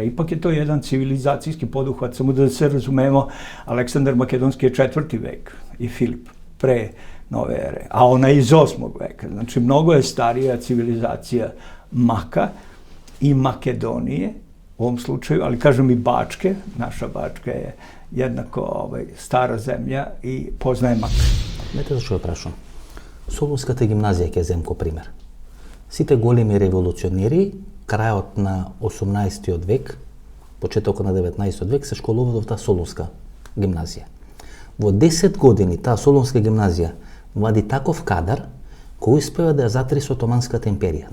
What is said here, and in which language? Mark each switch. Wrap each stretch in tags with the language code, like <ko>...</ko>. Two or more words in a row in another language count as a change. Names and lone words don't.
<sr>Ipak je to jedan civilizacijski poduhvat, samo da se razumemo, Aleksandar Makedonski je 4. vek i Filip pre nove ere, a ona je iz 8. veka. Znači, mnogo je starija civilizacija Maka i Makedonije u ovom slučaju, ali kažem i Bačke, naša Bačka je jednako stara zemlja</sr> <mk>и познае Мак. Знаете зашо ја прашувам? Солунската гимназија ќе земам ко пример. Сите големи револуционери, крајот на 18 век, почетокот на 19 век, се школуваат во таа Солунска гимназија. Во 10 години таа Солунска гимназија вади таков кадар кој успева да ја затри со Отоманската империја.</mk>